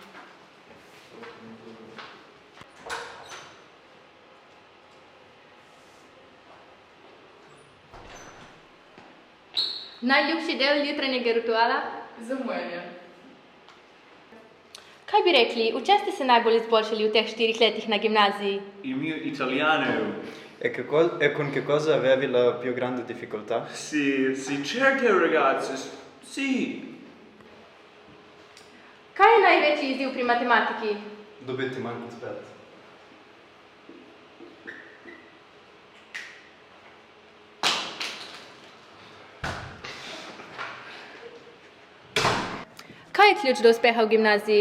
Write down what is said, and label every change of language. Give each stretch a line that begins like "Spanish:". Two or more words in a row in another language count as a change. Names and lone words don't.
Slovenian: Najljubši del jutranjega rituala? Zamujanje. Kaj bi rekli, v čem ste se najbolj izboljšali v teh 4 letih na gimnaziji?
Italian: Il mio italiano. E con che cosa avevi la più grande difficoltà? Sì, certo ragazzi, sì.
Slovenian: Kaj je največji izziv pri matematiki? Dobiti manj kot 5. Kaj je ključ do uspeha v gimnaziji?